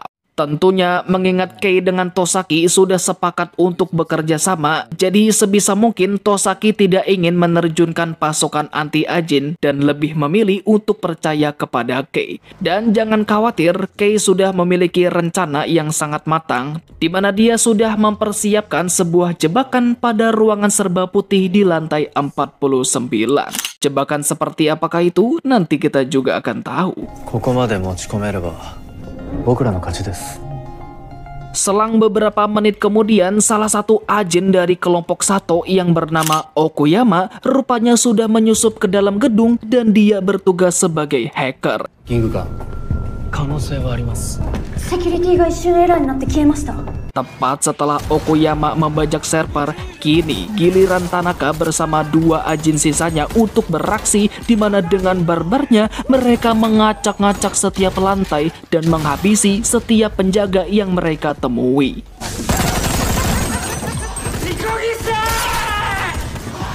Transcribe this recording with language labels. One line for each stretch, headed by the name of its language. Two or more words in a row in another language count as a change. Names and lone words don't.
Indonesian: Tentunya mengingat Kei dengan Tosaki sudah sepakat untuk bekerja sama, jadi sebisa mungkin Tosaki tidak ingin menerjunkan pasukan anti-ajin dan lebih memilih untuk percaya kepada Kei. Dan jangan khawatir, Kei sudah memiliki rencana yang sangat matang, di mana dia sudah mempersiapkan sebuah jebakan pada ruangan serba putih di lantai 49. Jebakan seperti apakah itu? Nanti kita juga akan tahu.
Japanese: ここまで持ち込めれば僕らの勝ちです。
Indonesian: Selang beberapa menit kemudian, salah satu ajin dari kelompok Sato yang bernama Okuyama rupanya sudah menyusup ke dalam gedung dan dia bertugas sebagai hacker.
Japanese: キングか可能性はあります。セキュリティが一瞬エラーになって消えました。
Indonesian: Tepat setelah Okuyama membajak server, kini giliran Tanaka bersama 2 ajin sisanya untuk beraksi, di mana dengan barbarnya mereka mengacak-ngacak setiap lantai dan menghabisi setiap penjaga yang mereka temui.